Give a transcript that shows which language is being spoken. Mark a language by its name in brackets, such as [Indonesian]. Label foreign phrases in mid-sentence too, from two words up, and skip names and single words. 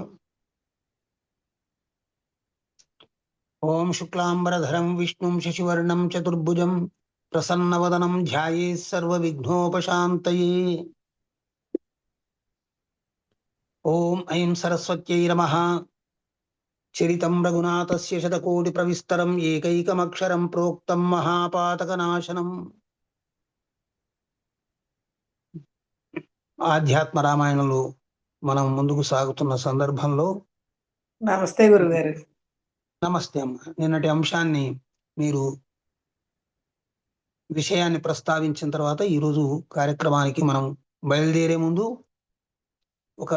[Sanskrit] ओम शुक्लांबरधरं विष्णुं शशिवर्णं चतुर्भुजं प्रसन्नवदनं ध्यायेत् सर्वविघ्नोपशान्तये। ओम ऐं सरस्वत्यै नमः। चरितं रघुनाथस्य शतकोटिप्रविस्तरं एकैकमक्षरं प्रोक्तं महापातकनाशनम्। [Telugu] ఆధ్యాత్మ రామాయణంలో మనం ముందుకు సాగుతున్న సందర్భంలో నమస్తే గురుగారు. నమస్తే అమ్మ. నిన్నటి అంశాన్ని మీరు విషయాన్ని ప్రస్తావించిన తర్వాత ఈరోజు కార్యక్రమానికి మనం బయలుదేరే ముందు ఒక